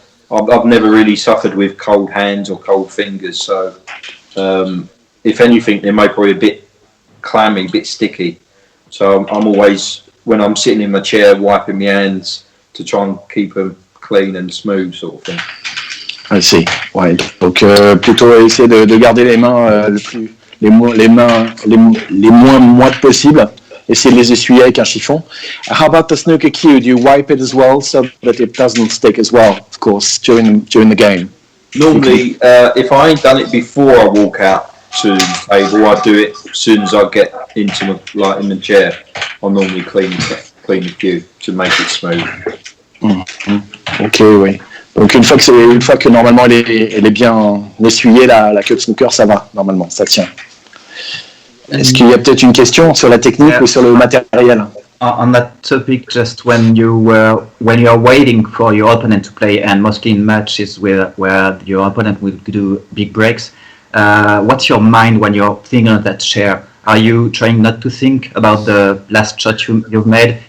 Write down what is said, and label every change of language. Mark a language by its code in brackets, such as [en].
[en] I've never really suffered with cold hands or cold fingers. So, if anything, they might probably a bit clammy, a bit sticky. So I'm always, when I'm sitting in my chair, wiping my hands to try and keep them clean and smooth, sort of thing. I see. Ouais. [fr] Donc plutôt essayer de garder les mains les moins moites possible. Essayer de les essuyer avec un chiffon. [en] How about the snooker cue? Do you wipe it as well so that it doesn't stick as well? Of course, during the game. Normally, if I ain't done it before I walk out to the table, I do it as soon as I get into in the chair. I normally clean the cue to make it smooth. [fr] Ok, oui. Donc une fois que normalement elle est bien essuyée, la queue de snooker, ça va normalement, ça tient. Est-ce qu'il y a peut-être une question sur la technique ou sur le matériel? [en] On that topic, just when you're waiting for your opponent to play, and mostly in matches where your opponent will do big breaks, what's your mind when you're thinking of that chair? Are you trying not to think about the last shot you've made?